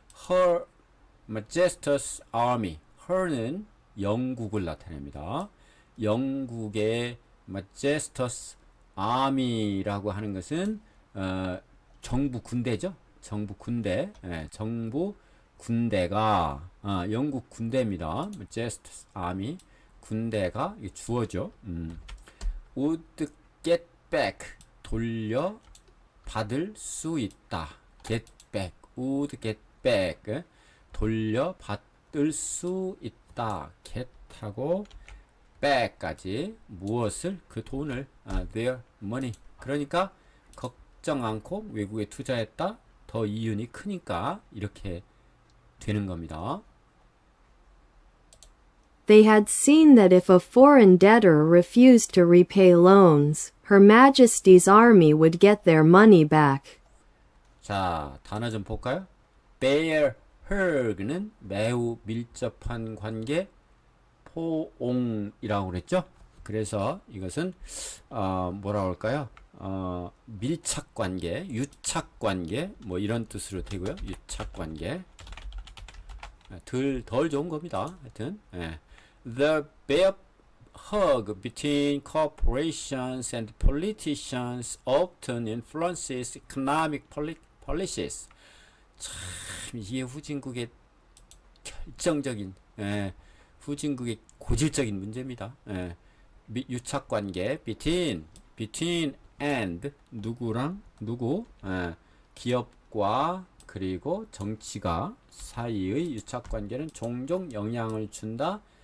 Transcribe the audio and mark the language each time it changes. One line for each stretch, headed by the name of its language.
Korean: Her Majesty's Army her는 영국을 나타냅니다. 영국의 Majesty's Army라고 하는 것은 정부 군대죠. 정부 군대, 정부 군대가 영국 군대입니다. Just Army 군대가 이게 주어죠. would get back 돌려 받을 수 있다. get back, would get back 돌려 받을 수 있다. get하고 back까지 무엇을 그 돈을
English: their money
Korean: 그러니까 걱정 않고 외국에 투자했다. 더 이윤이 크니까 이렇게 되는 겁니다.
English: They had seen that if a foreign debtor refused to repay loans, Her Majesty's army would get their money back.
Korean: 자, 단어 좀 볼까요? bear her는 매우 밀접한 관계, 포옹이라고 그랬죠? 그래서 이것은 뭐라고 할까요? 밀착 관계, 유착 관계 뭐 이런 뜻으로 되고요. 유착 관계. 덜 좋은 겁니다.
English: 하여튼 The bear hug between corporations and politicians often influences economic policies.
Korean: 참 이게 후진국의 결정적인 후진국의 고질적인 문제입니다. 유착 관계 between and 누구랑 누구 기업과 그리고 정치가 사이의 유착 관계는 종종 영향을 준다.